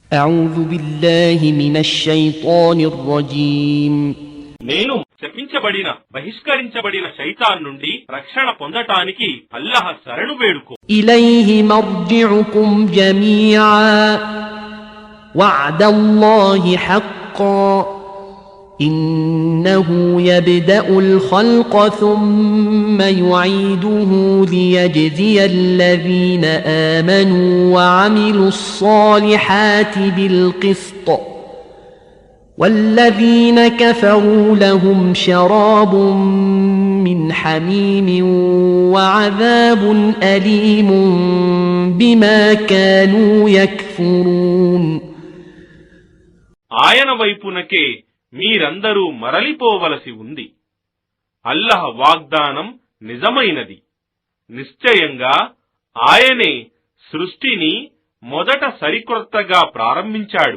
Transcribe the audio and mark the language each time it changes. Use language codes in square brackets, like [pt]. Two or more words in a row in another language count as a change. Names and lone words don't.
[ar] أعوذ بالله من الشيطان الرجيم [te] నేను శపించబడిన బహిష్కరించబడిన శైతాన్ నుండి రక్షణ పొందటానికి అల్లాహ్ శరణు వేడుకో. [ar] إليه مرجعكم جميعا وعد الله حقا إنه يبدأ الخلق ثم يعيده ليجزي الذين آمنوا وعملوا الصالحات بالقسط والذين كفروا لهم شراب من حميم وعذاب أليم بما كانوا يكفرون. [te] ఆయన వైపునకే మీరందరూ మరలిపోవలసి ఉంది. అల్లాహ్ వాగ్దానం నిజమైనది. నిశ్చయంగా ఆయనే సృష్టిని మొదట సరికొత్తగా ప్రారంభించాడు.